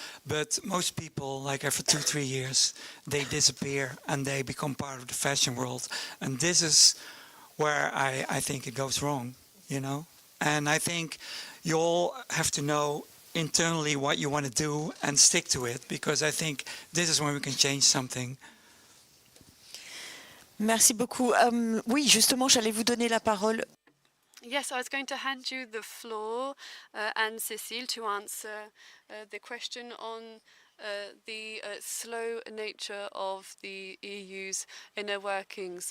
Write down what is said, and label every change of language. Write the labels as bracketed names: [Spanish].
[English] But most people, like after 2-3 years, they disappear and they become part of the fashion world. And this is where I think it goes wrong, And I think you all have to know internally what you want to do and stick to it, because I think this is when we can change something. [French] Merci beaucoup. Oui, justement, j'allais vous donner la parole. [English] Yes, I was going to hand you the floor, Anne-Cécile, to answer the question on the slow nature of the EU's inner workings.